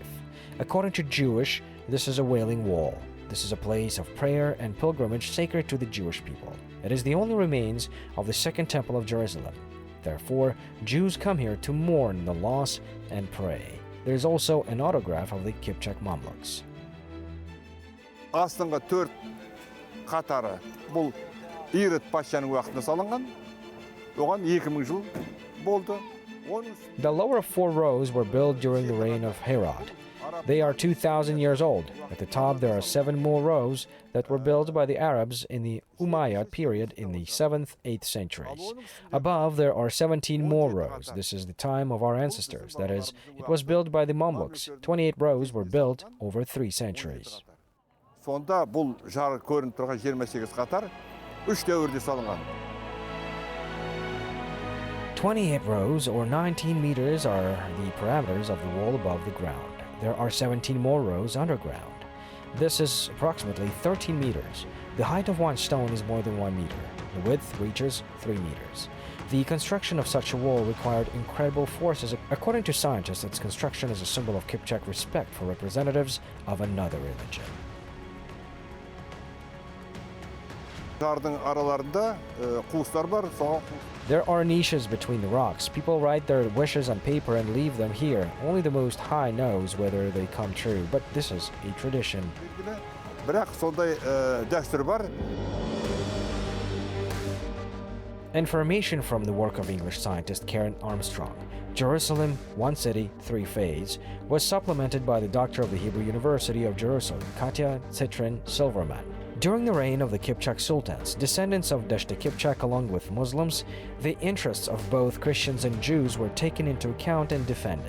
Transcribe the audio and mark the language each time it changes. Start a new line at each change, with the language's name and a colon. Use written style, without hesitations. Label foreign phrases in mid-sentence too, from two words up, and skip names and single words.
English: According to Jewish, this is a Wailing Wall. This is a place of prayer and pilgrimage sacred to the Jewish people. It is the only remains of the Second Temple of Jerusalem. Therefore, Jews come here to mourn the loss and pray. There is also an autograph of the Kipchak Mamluks.
Kazakh: Астыңғы 4 қатары бұл Ирод патшаның уақытында салынған. Оған 2000 жыл болды.
English: The lower 4 rows were built during the reign of Herod. They are 2,000 years old. At the top, there are 7 more rows that were built by the Arabs in the Umayyad period in the 7th, 8th centuries. Above, there are 17 more rows. This is the time of our ancestors. That is, it was built by the Mamluks. 28 rows were built over 3 centuries.
Kazakh: Сонда бұл жары көрініп тұрған 28 қатар 3 дәуірде салынған.
English: 28 rows, or 19 meters, are the parameters of the wall above the ground. There are 17 more rows underground. This is approximately 13 meters. The height of one stone is more than 1 meter. The width reaches 3 meters. The construction of such a wall required incredible forces. According to scientists, its construction is a symbol of Kipchak respect for representatives of another religion.
Kazakh: Жардың араларында қуыстар бар, соған
English: There are niches between the rocks. People write their wishes on paper and leave them here. Only the Most High knows whether they come true, but this is a tradition.
Kazakh: бірақ сондай дәстүр бар.
English: Information from the work of English scientist Karen Armstrong. Jerusalem, one city, 3 faiths, was supplemented by the doctor of the Hebrew University of Jerusalem, Katya Citrin Silverman. During the reign of the Kipchak Sultans, descendants of Deshta Kipchak along with Muslims, the interests of both Christians and Jews were taken into account and defended.